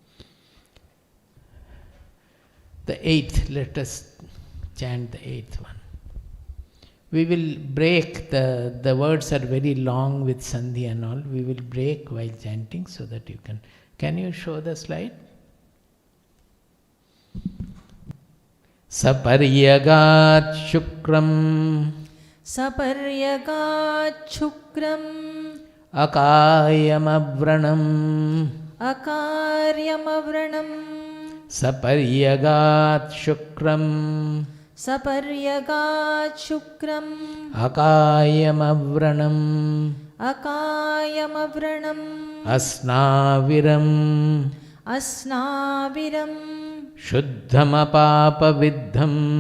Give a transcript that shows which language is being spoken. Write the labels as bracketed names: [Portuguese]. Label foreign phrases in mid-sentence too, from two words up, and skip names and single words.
[English] The 8th, let us chant the 8th one. We will break, the words are very long with sandhi and all, we will break while chanting so that you can you show the slide? [Sanskrit] सपर्यगात् शुक्रम् अकायमव्रणम् सपर्यगात् शुक्रम् अकायमव्रणम् अस्नाविरम् शुद्धमपापविद्धम्